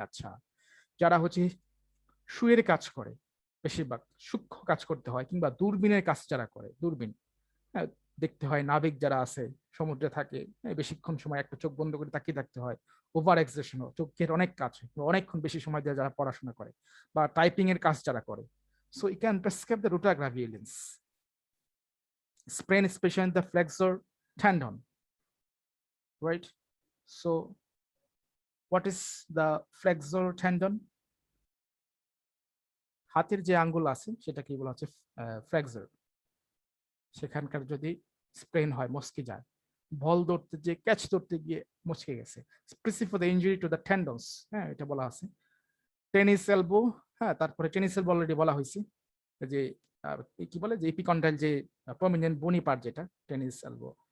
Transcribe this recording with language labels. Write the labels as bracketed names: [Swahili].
[Bangla] আচ্ছা, যারা হচ্ছে শুয়ের কাজ করে, বেশিরভাগ সূক্ষ্ম কাজ করতে হয়, কিংবা দূরবীনের কাজ যারা করে, দূরবীন, হ্যাঁ, দেখতে হয়, নাবিক যারা আছে সমুদ্রে থাকে, বেশিক্ষণ সময় একটা চোখ বন্ধ করে তাকিয়ে থাকতে হয়, ওভার এক্সেশন, চোখের অনেক কাজ, অনেকক্ষণ বেশি সময় দিয়ে যারা পড়াশোনা করে বা টাইপিং এর কাজ যারা করে, [English] So you can prescribe the rotagraviolence. sprain especially in the flexor tendon, right? So what is the flexor tendon? [Bangla] হাতের যে আঙ্গুল আছে সেটাকে বলা হচ্ছে ফ্লেক্সর। সেখানকার যদি স্প্রেন হয়, মচকে যায়, বল ধরতে যে ক্যাচ ধরতে গিয়ে মচকে গেছে, [English] specific for the injury to the tendons, [Bangla] হ্যাঁ, এটা বলা আছে। টেনিস এলবো, হ্যাঁ, তারপরে টেনিস এলবো অলরেডি বলা হয়েছে, যে কি বলে, যে এপিকন্ডাইল যে প্রমিনেন্ট বনি পার্ট, যেটা টেনিস এলবো।